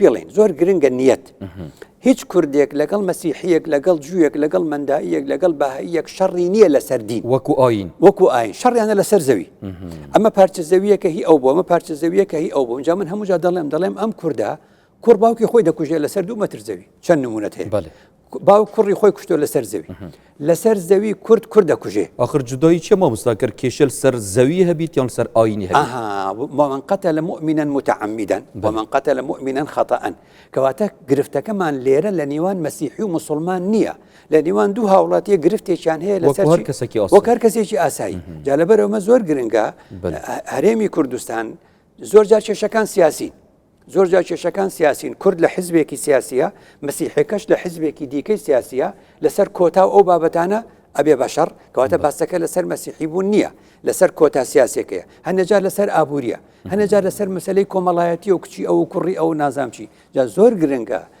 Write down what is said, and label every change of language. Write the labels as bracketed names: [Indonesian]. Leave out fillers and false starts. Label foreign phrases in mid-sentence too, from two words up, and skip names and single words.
[Central Kurdish] بڵین زۆر گرنگە نیەت هیچ کوردێک لەگەڵ مەسیحیەک لەگەڵ جوویەک لەگەڵ منداییەک لەگەڵ باهەیەک شەڕی نییە لەسەر دین وەکو ئاین شەڕیانە لەسەر زەوی ئەمە پارچە زەویەکە هی ئەو بۆ ئەمە پارچە زەویەکە هی ئەو بۆ اینجا من هەموو جا دەڵێم ئەم کووردا کوڕ باوکی خۆی دەکوژێ لەسەر 2 مەتر زەوی چەند نمونەت هەیە باو کوڕی خۆی کوشتۆ لەسەر زەوی لەسەر زەوی کورد دەکوژێ آخر جودایی چێ مامۆستا کرد کێشەل سەر زەوی هەبیت یان سەر ئاینی هەبیت [Arabic] ومن قتل مؤمنا متعمدا ومن قتل مؤمنا خطأ [Central Kurdish] کەواتە گرفتەکەمان لێرە لە نێوان مەسیحی و مسلمان نییە لە نێوان دوو هاوڵاتیە گرفتێکیان هەیە لەسەر وەک هەر کەسێکی ئاسایی جا لەبەرەوە زۆر گرنگە هەرێمی کوردستان زۆر جار کێشەکان سیاسین زۆر جار کێشەکان سیاسین کورد لە حزبێکی سیاسیە مەسیحەکەش لە حزبێکی دیکەی سیاسیە لەسەر کۆتا و ئەو بابەتانە ئەبێ بەشەڕ کەواتە باسەکە لەسەر مەسیحی بوون نییە لەسەر کۆتا سیاسەکەیە هەندێجار لەسەر ئابوووریە هەندێجار لەسەر مەسلەی کۆمەڵایەتی و کچی ئەو کوڕی ئەو نازامچی جا زۆر گرنگە